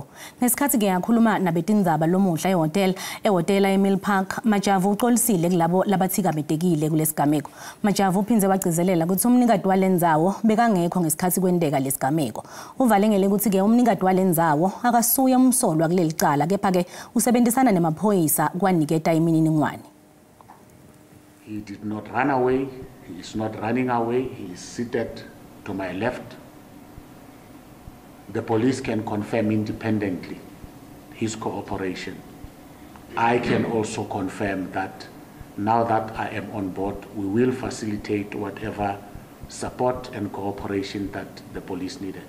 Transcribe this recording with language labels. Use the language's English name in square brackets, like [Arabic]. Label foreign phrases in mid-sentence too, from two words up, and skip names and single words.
[Swati] Ngesikhathi ke yakhuluma nabetindzaba lomuhla ehotela eMill Park, Majavu uxolisile kulabo labathikametekile kulesigameko. Majavu uphindze wagcizelela ukuthi umnikati walendzawo bekangekho ngesikhathi kwenteka lesigameko. Uvalengele ukuthi ke umnikati walendzawo akasuya umsolwa kuleli cala kepha ke usebenzisana nemaphoyisa kwaniketa imininingwane. [English] He did not run away, he is not running away, he is seated to my left. The police can confirm independently his cooperation. I can also confirm that now that I am on board, we will facilitate whatever support and cooperation that the police needed.